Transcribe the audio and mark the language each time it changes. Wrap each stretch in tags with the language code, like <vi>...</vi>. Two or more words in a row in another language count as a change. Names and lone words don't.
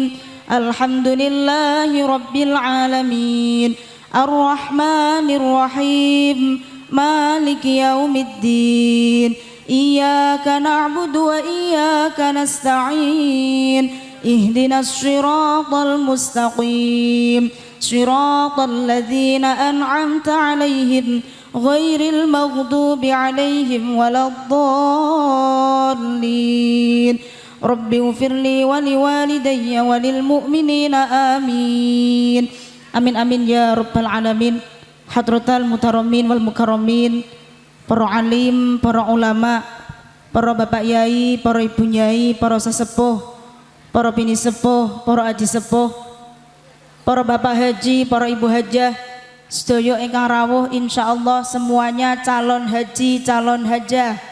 <ar>الحمد لله رب العالمين الرحمن الرحيم مالك يوم الدين إياك نعبد وإياك نستعين اهدنا الصراط المستقيم صراط الذين أنعمت عليهم غير المغضوب عليهم ولا الضالين رب اغفر لي ولوالدي وللمؤمنين آمين آمين آمين يا رب العالمين. حضرات المحترمين والمكرمين,</ar> <jv>para alim, para ulama, para bapak yai, para ibu yai, para sesepuh, para bini sepuh, para aji sepuh, para bapak haji, para ibu hajah, sedaya ingkang rawuh insyaallah semuanya calon haji, calon hajah.</jv>